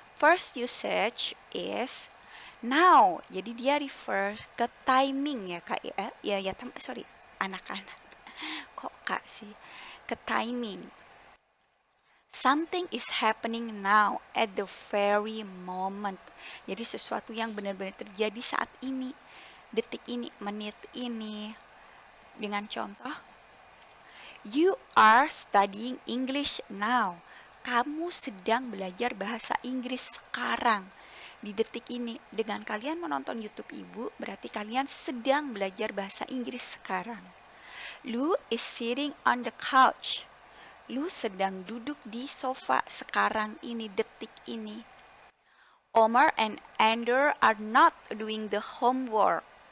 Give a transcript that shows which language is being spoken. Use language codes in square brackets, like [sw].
[en] First usage is now. [id] Jadi dia refer ke timing ya kak ya. Sorry, anak-anak. Kok kak sih? Ke timing. [en] Something is happening now at the very moment. [id] Jadi sesuatu yang benar-benar terjadi saat ini, detik ini, menit ini. Dengan contoh, [en] you are studying English now. [id] Kamu sedang belajar bahasa Inggris sekarang. Di detik ini, dengan kalian menonton YouTube Ibu, berarti kalian sedang belajar bahasa Inggris sekarang. [en] Lu is sitting on the couch. [id] Lu sedang duduk di sofa sekarang ini, detik ini. [en] Omar and Ander are not doing the homework.